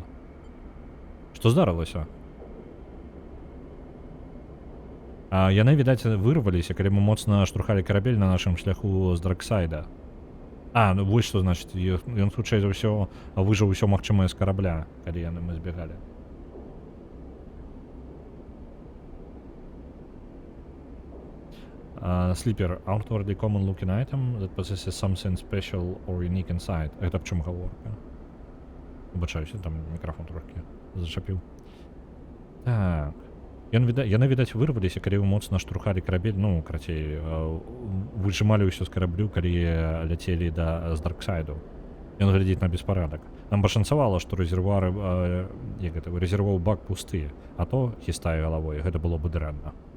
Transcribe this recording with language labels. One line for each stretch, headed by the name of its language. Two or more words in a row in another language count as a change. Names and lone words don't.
Belarusian: Што здарылася? Яны, відаць, вырваліся, калі мы моцна штурхалі карабель на нашым шляху з Дарксайда. Ну вось што значыць, ён хутчэй за ўсё выжыў усё магчымае з карабля, калі мы збегалі.
English: Sleeper, outwardly common looking item that possesses something special or unique inside.
Belarusian: Гэта аб чым гаворка? Выбачаюся, там мікрафон трохі зачапіў. Так. Яны, відаць, вырваліся, калі вы моцна штурхалі карабель, ну, крацей, выжымалі ўсё з караблю, калі ляцелі з Дарксайду. Ён глядзіць на беспарадак. Нам пашанцавала, што рэзервовы бак пусты, а то, хістае галавой, гэта было бы дрэнна.